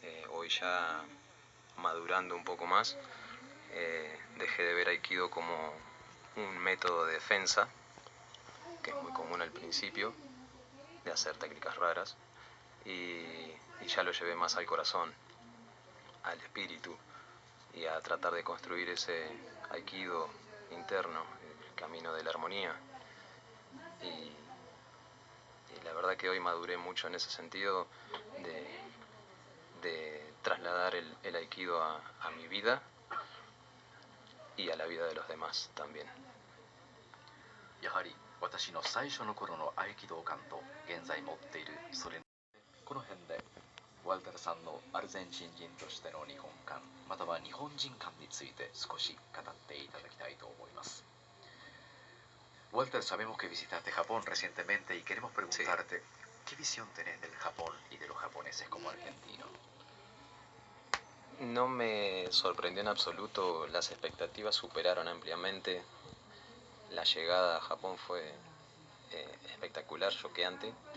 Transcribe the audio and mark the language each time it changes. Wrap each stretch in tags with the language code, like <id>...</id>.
<es>Hoy ya madurando un poco más, dejé de ver aikido como un método de defensa, que es muy común al principio, de hacer técnicas raras, y ya lo llevé más al corazón, al espíritu, y a tratar de construir ese aikido interno, el camino de la armonía. Y la verdad que hoy maduré mucho en ese sentido de trasladar el aikido a mi vida y a la vida de los demás también.</es> <ja>やはり私の最初の頃の合気道観と現在持っているそれ、この辺でワルタルさんのアルゼンチン人としての日本観または日本人観について少し語っていただきたいと思います。</ja> <es>Walter, sabemos que visitaste Japón recientemente y queremos preguntarte, ¿qué visión tenés del Japón y de los japoneses como argentino? No me sorprendió en absoluto, las expectativas superaron ampliamente. La llegada a Japón fue espectacular, choqueante.</es>